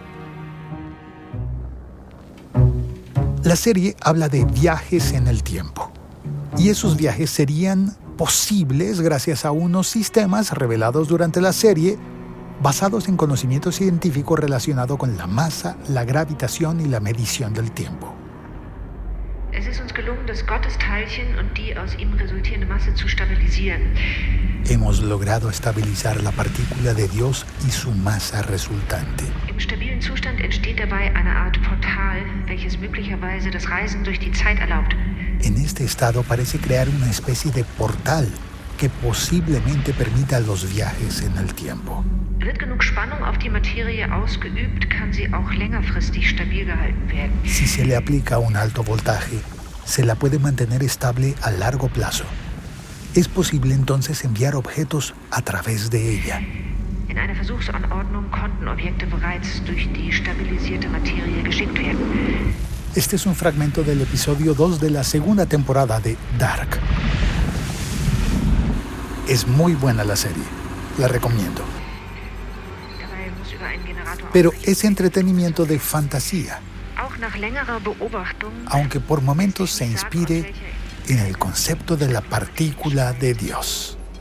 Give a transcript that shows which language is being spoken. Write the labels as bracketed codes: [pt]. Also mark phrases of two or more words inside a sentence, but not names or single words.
[es] La serie habla de viajes en el tiempo. Y esos viajes serían posibles gracias a unos sistemas revelados durante la serie basados en conocimiento científico relacionado con la masa, la gravitación y la medición del tiempo. [de] Es ist uns gelungen, das Gottesteilchen und die aus ihm resultierende Masse zu stabilisieren. [es] Hemos logrado estabilizar la partícula de Dios y su masa resultante. [de] Im stabilen Zustand entsteht dabei eine Art Portal, welches möglicherweise das Reisen durch die Zeit erlaubt. [es] En este estado parece crear una especie de portal que posiblemente permita los viajes en el tiempo. [de] Wird genug Spannung auf die Materie ausgeübt, kann sie auch längerfristig stabil gehalten werden. [es] Si se le aplica un alto voltaje, se la puede mantener estable a largo plazo. Es posible entonces enviar objetos a través de ella. [de] In einer Versuchsanordnung konnten Objekte bereits durch die stabilisierte Materie geschickt werden. [es] Este es un fragmento del episodio 2 de la segunda temporada de Dark. Es muy buena la serie, la recomiendo. Pero es entretenimiento de fantasía, aunque por momentos se inspire en el concepto de la partícula de Dios.